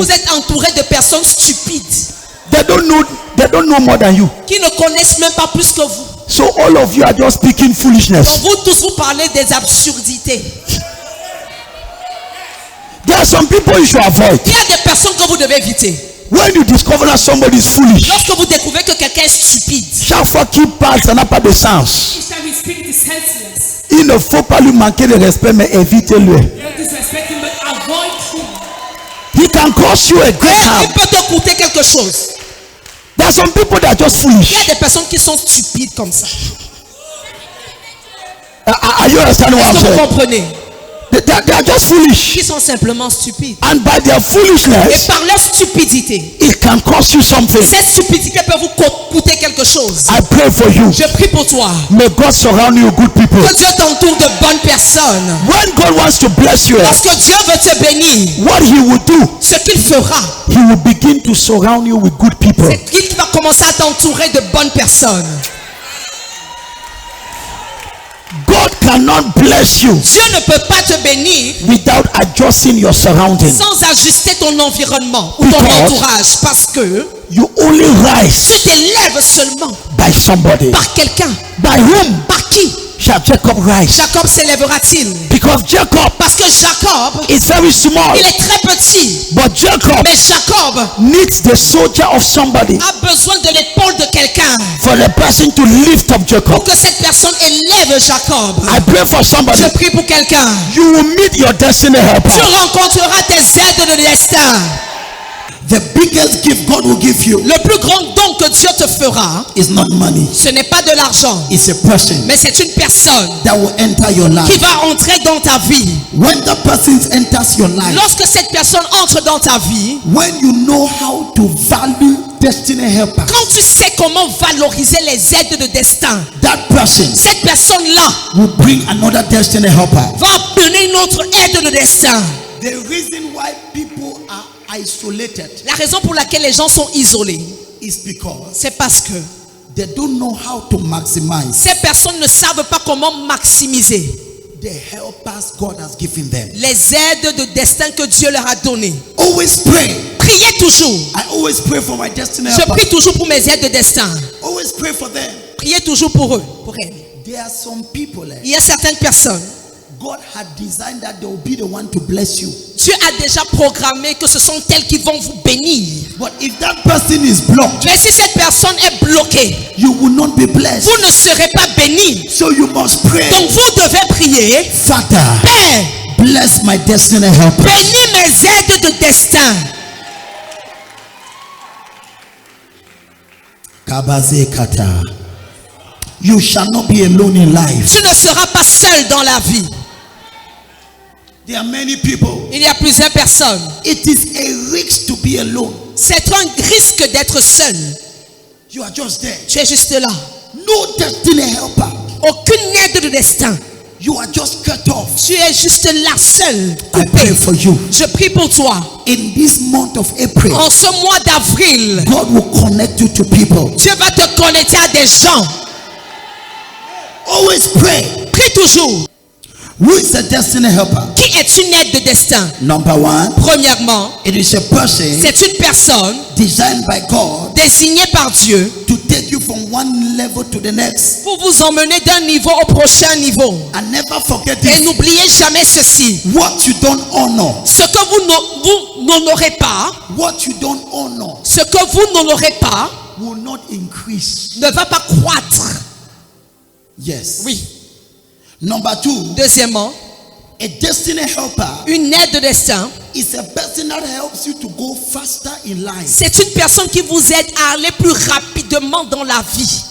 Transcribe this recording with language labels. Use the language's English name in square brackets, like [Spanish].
[French] vous êtes entourés de personnes stupides [English] They don't know more than you. [French] qui ne connaissent même pas plus que vous. [English] So all of you are just speaking [French] Donc [English] foolishness. [French] vous tous, vous parlez des absurdités. [English] There are some people you should avoid. [French] Il y a des personnes que vous devez éviter. [English] When you discover that somebody is foolish, [French] Lorsque vous découvrez que quelqu'un est stupide, chaque fois qu'il parle, ça n'a pas de sens. [English] Each time you speak, it is senseless. [French] Il ne faut pas lui manquer de respect, mais évitez-le. [English] You don't disrespect him, but avoid him. He can cause you a great [French] il [English] harm. [French] peut te coûter quelque chose. [English] There are some people that are just [French] Il [English] foolish. [French] y a des personnes qui sont stupides comme ça. [English] Are you understanding what [French] Est-ce [English] I'm [French] que vous [English] saying? [French] comprenez? [English] They are just foolish. [French] Qui sont simplement stupides. [English] And by their [French] Et [English] foolishness, [French] par leur stupidité, [English] it can cost you something. [French] cette stupidité peut vous coûter quelque chose. [English] I pray for you. [French] Je prie pour toi. [English] May God surround you with good people. [French] Que Dieu t'entoure de bonnes personnes. [English] When God wants to bless you, [French] Lorsque Dieu veut te bénir, [English] what He will do, [French] ce qu'il fera, [English] He will begin to surround you with good people. [French] c'est qu'il va commencer à t'entourer de bonnes personnes. [English] God cannot bless you [French] Dieu ne peut pas te bénir [English] without adjusting your surroundings. [French] sans ajuster ton environnement ou ton [English] Because- [French] entourage, parce que [English] You only rise [French] tu t'élèves seulement [English] by somebody. [French] par quelqu'un. [English] By whom [French] Par qui [English] shall Jacob rise? [French] Jacob s'élèvera-t-il? [English] Because Jacob [French] Parce que Jacob, [English] is very small, [French] il est très petit, [English] but Jacob [French] mais Jacob [English] needs the soldier of somebody [French] a besoin de l'épaule de quelqu'un [English] for the person to lift up [French] pour [English] Jacob. [French] que cette personne élève Jacob. [English] I pray for somebody. [French] Je prie pour quelqu'un. [English] You will meet your destiny [French] Tu [English] helper. [French] rencontreras tes aides de destin. [English] The biggest gift God will give you [French] Le plus grand don que Dieu te fera, [English] is not money. [French] ce n'est pas de l'argent, [English] It's a person [French] mais c'est une personne [English] that will enter your [French] qui [English] life. [French] va entrer dans ta vie. [English] When that person enters your life, [French] Lorsque cette personne entre dans ta vie, [English] when you know how to value destiny helper, [French] quand tu sais comment valoriser les aides de destin, [English] that person [French] cette personne-là [English] will bring another destiny helper. [French] va donner une autre aide de destin. [English] The reason why people are isolated [French] La raison pour laquelle les gens sont isolés, [English] is because [French] c'est parce que [English] they don't know how to maximize [French] ces personnes ne savent pas comment maximiser [English] the helpers God has given them. [French] les aides de destin que Dieu leur a données. [English] Always pray. [French] Priez toujours. [English] I always pray for my destiny [French] Je [English] helper. [French] prie toujours pour mes aides de destin. [English] Always pray for them. [French] Priez toujours pour eux, pour elles. [English] There are some people [French] Il y a certaines personnes, [English] God had designed that they will be the one to bless you. [French] Dieu a déjà programmé que ce sont elles qui vont vous bénir. [English] But if that person is blocked, [French] Mais si cette personne est bloquée, [English] you will not be blessed. [French] vous ne serez pas bénis. [English] So you must pray, [French] Donc vous devez prier. [English] Father, [French] Père, [English] bless my destiny helper. [French] bénis mes aides de destin. Kabaze kata. [English] You shall not be alone in life. [French] Tu ne seras pas seul dans la vie. [English] There are many people. [French] Il y a plusieurs personnes. [English] It is a risk to be alone. [French] C'est un risque d'être seul. [English] You are just there. [French] Tu es juste là. [English] No destiny helper. [French] Aucune aide de destin. [English] You are just cut off. [French] Tu es juste là seul. [English] I pray for you. [French] Je prie pour toi. [English] In this month of April, [French] En ce mois d'avril, [English] God will connect you to people. [French] Dieu va te connecter à des gens. [English] Always pray. [French] Prie toujours. [English] Who is a destiny helper? [French] Qui est une aide de destin? [English] Number one, [French] Premièrement, [English] it is a person [French] c'est une personne [English] designed by God [French] désignée par Dieu [English] to take you from one level to the next. [French] pour vous emmener d'un niveau au prochain niveau. [English] And never forget [French] Et [English] this. [French] n'oubliez jamais ceci. [English] What you don't honor, [French] Ce que vous n'honorez pas, [English] what you don't honor [French] ce que vous n'honorez pas, [English] will not increase. [French] ne va pas croître. [English] Yes. [French] Oui. [English] Number two, [French] Deuxièmement, [English] a destiny helper [French] une aide de destin, [English] is a person that helps you to go faster in life. [French] c'est une personne qui vous aide à aller plus rapidement dans la vie.